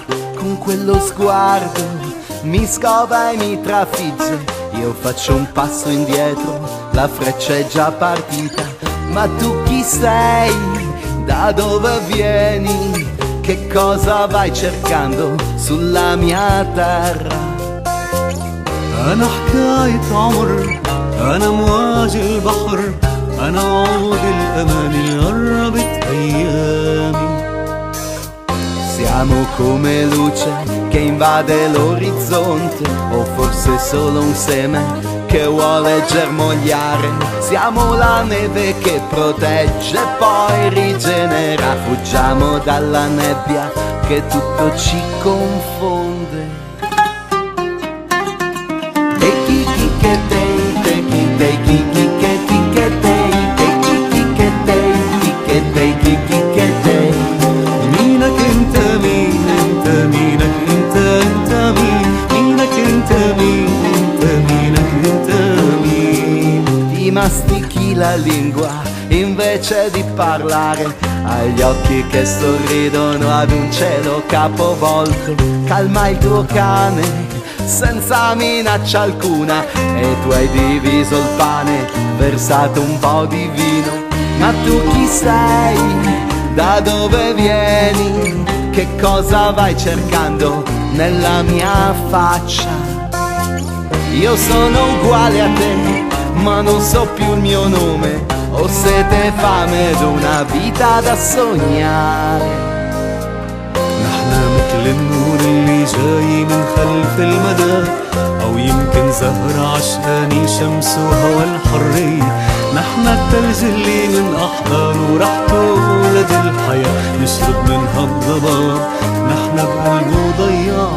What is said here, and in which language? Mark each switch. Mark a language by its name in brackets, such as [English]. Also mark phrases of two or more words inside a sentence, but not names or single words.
[Italian] Con quello sguardo mi scova e mi trafigge. Io faccio un passo indietro, la freccia è già partita. Ma tu chi sei? Da dove vieni? Che cosa vai cercando sulla mia terra? [Arabic] أنا حكاية عمر، أنا أمواج البحر، أنا عود الأمان اللي قربت أيامي. [Italian] Siamo come luce che invade l'orizzonte, o forse solo un seme che vuole germogliare. Siamo la neve che protegge e poi rigenera. Fuggiamo dalla nebbia che tutto ci confonde. [Arabic] مينك انت مين انت مينك انت انت مين مينك انت مين انت مينك انت مين. [Italian] Ti mastichi la lingua invece di parlare, agli occhi che sorridono ad un cielo capovolto. Calma il tuo cane senza minaccia alcuna, e tu hai diviso il pane, versato un po' di vino. Ma tu chi sei? Da dove vieni? Che cosa vai cercando nella mia faccia? Io sono uguale a te, ma non so più il mio nome. Ho sete e fame ed una vita da sognare. [Arabic] نحنا مثل النور اللي جاي من خلف المدى، أو يمكن زهرة عشقاني شمس وهوى الحرية. نحنا التلج اللي من أحضانه ريحته ولد الحياة، نشرب منها الضباب، نحنا بقلبه ضيق